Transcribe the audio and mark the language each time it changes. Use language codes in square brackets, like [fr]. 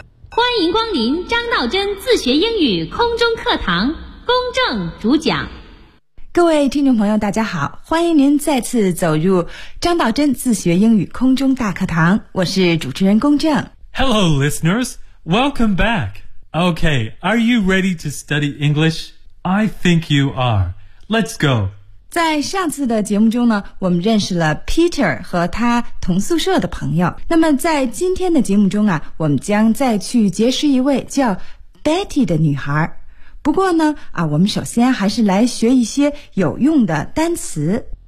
[zh] 欢迎光临张道真自学英语空中课堂，公正主讲。各位听众朋友大家好，欢迎您再次走入张道真自学英语空中大课堂，我是主持人公正。 [en] Hello listeners, welcome back. Okay, are you ready to study English? I think you are. Let's go. [zh] 在上次的节目中呢，我们认识了 Peter 和他同宿舍的朋友，那么在今天的节目中啊，我们将再去结识一位叫 Betty 的女孩。不过呢，啊，我们首先还是来学一些有用的单词。